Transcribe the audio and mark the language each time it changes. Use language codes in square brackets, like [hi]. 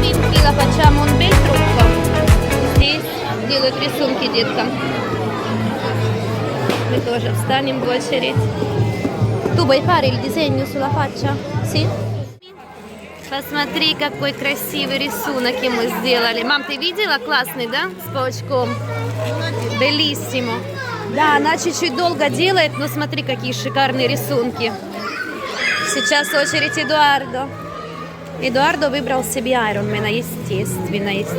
[ru] Фила, [it] facciamo un bel trucco. [ru] Здесь делают рисунки деткам. Мы тоже встанем в очередь. [it] Tu vuoi fare il disegno sulla faccia? Sì? [ru] Посмотри, какой красивый рисунок ему сделали. Мам, ты видела? Классный, да? С паучком. Белиссимо. Да, она чуть-чуть долго делает, но смотри, какие шикарные рисунки. Сейчас очередь Эдуардо. Эдуардо выбрал себе Айронмена, естественно.